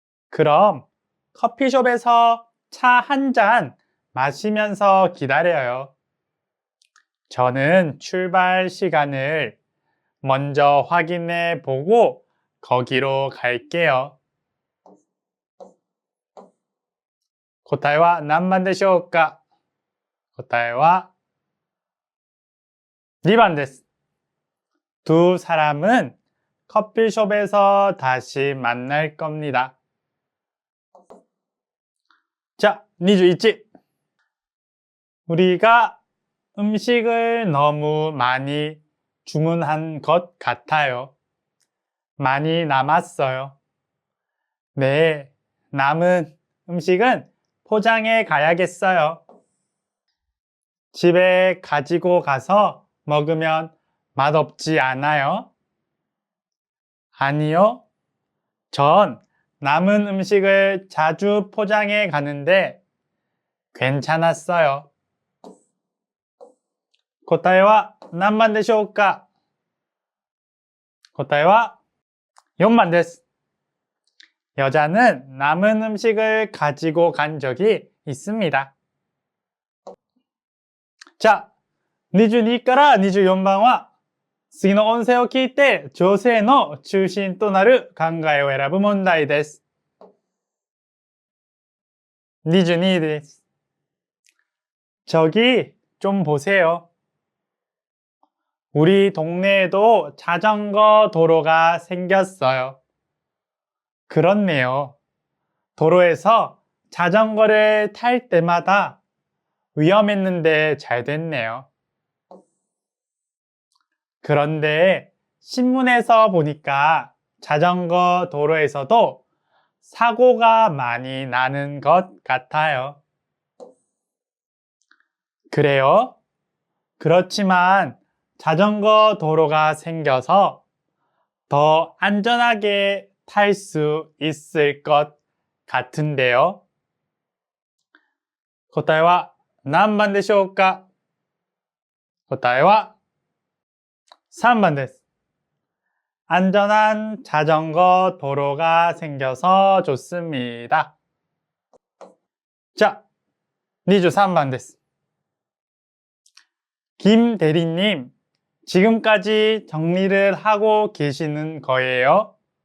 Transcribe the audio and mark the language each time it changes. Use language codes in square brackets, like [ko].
[ko] 그럼 커피숍에서 차 한 잔 마시면서 기다려요. 저는 출발 시간을 먼저 확인해 보고 거기로 갈게요. [ja] 答えは何番でしょうか? 答えは2번です. [ko] 두 사람은 커피숍에서 다시 만날 겁니다. 자, 21. 우리가 음식을 너무 많이 주문한 것 같아요. 많이 남았어요. 네, 남은 음식은 포장해 가야겠어요. 집에 가지고 가서 먹으면 맛없지 않아요? 아니요. 전 남은 음식을 자주 포장해 가는데 괜찮았어요. [ja] 答えは何番でしょうか? 答えは4번です. [ko] 여자는 남은 음식을 가지고 간 적이 있습니다. [ja] 자, 22から24番は次の音声を聞いて女性の中心となる考えを選ぶ問題です。 [ko] 22です.저기 좀 보세요. 우리 동네에도 자전거 도로가 생겼어요. 그렇네요. 도로에서 자전거를 탈 때마다 위험했는데 잘 됐네요. 그런데 신문에서 보니까 자전거 도로에서도 사고가 많이 나는 것 같아요. 그래요? 그렇지만 자전거 도로가 생겨서 더 안전하게 탈 수 있을 것 같은데요. [ja] 答えは何番でしょうか? 答えは3번です. [ko] 안전한 자전거 도로가 생겨서 좋습니다. 자, 23번です. 김 대리님, 지금까지 정리를 하고 계시는 거예요?